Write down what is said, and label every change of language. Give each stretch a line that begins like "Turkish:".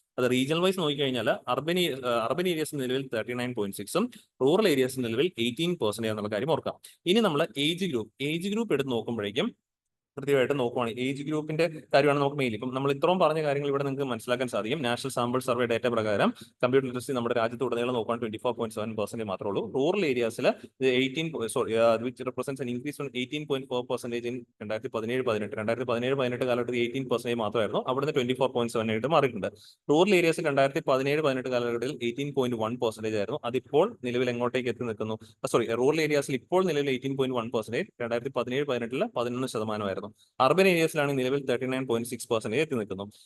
Malayalam: അത് regional vice നോക്കിക്കഴിഞ്ഞാൽ urban Arias നിലവിൽ 39.6ഉം റൂറൽ ഏരിയസ് നിലവിൽ 18% എന്നുള്ള കാര്യം ഓർക്കാം. ഇനി നമ്മൾ ഏജ് ഗ്രൂപ്പ് എടുത്ത് നോക്കുമ്പോഴേക്കും കൃത്യമായിട്ട് നോക്കുവാണെങ്കിൽ ഏജ് ഗ്രൂപ്പിന്റെ കാര്യമാണ് നമുക്ക് മെയിൻ. ഇപ്പം നമ്മൾ ഇത്രയും പറഞ്ഞ കാര്യങ്ങൾ ഇവിടെ നിങ്ങൾക്ക് മനസ്സിലാക്കാൻ സാധിക്കും. നാഷണൽ സാമ്പിൾ സർവേ ഡേറ്റ പ്രകാരം കമ്പ്യൂട്ടർ ലിറ്ററസി നമ്മുടെ രാജ്യത്ത് ഉടനീളം നോക്കുവാൻ 24.7% മാത്രമേ ഉള്ളൂ. Rural ഏരിയാസിൽ
English: 18 represents an increase from 18.4% in 2017-18.
Malayalam: 2017-18 കാലഘട്ടത്തിൽ 18% മാത്രമായിരുന്നു. അവിടുന്ന് 24.7 മാറിയിട്ടുണ്ട്. റൂറൽ ഏരിയാസിൽ 2017-18 കാലഘട്ടത്തിൽ 18.1% ആയിരുന്നു. അതിപ്പോൾ നിലവിൽ എങ്ങോട്ടേക്ക് എത്തി നിൽക്കുന്നു? റൂറൽ ഏരിയാസിൽ ഇപ്പോൾ നിലവിൽ 18.1%, 2017-18 11% അർബൻ ഏരിയസിലാണ് നിലവിൽ 39.6% എത്തി നിൽക്കുന്നു.